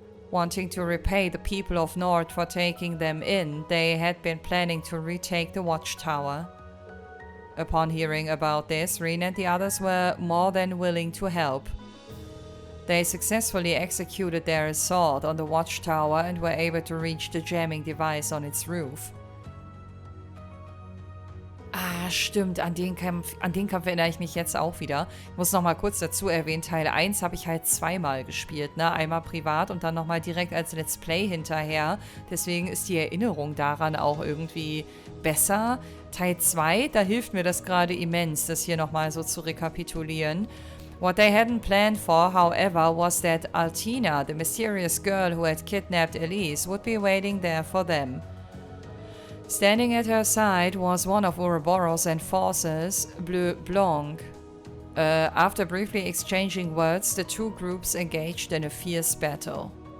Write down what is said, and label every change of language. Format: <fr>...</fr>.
<en>Wanting to repay the people of Nord for taking them in, they had been planning to retake the watchtower. Upon hearing about this, Rean and the others were more than willing to help. They successfully executed their assault on the watchtower and were able to reach the jamming device on its roof.</en> <de>Stimmt, an den Kampf erinnere ich mich jetzt auch wieder. Ich muss nochmal kurz dazu erwähnen, Teil 1 habe ich halt zweimal gespielt, ne? Einmal privat und dann nochmal direkt als Let's Play hinterher. Deswegen ist die Erinnerung daran auch irgendwie besser. Teil 2, da hilft mir das gerade immens, das hier nochmal so zu rekapitulieren.</de> <en>What they hadn't planned for, however, was that Altina, the mysterious girl who had kidnapped Elise, would be waiting there for them. Standing at her side was one of Ouroboros' enforcers, Bleu Blanc. After briefly exchanging words, the two groups engaged in a fierce battle.</en>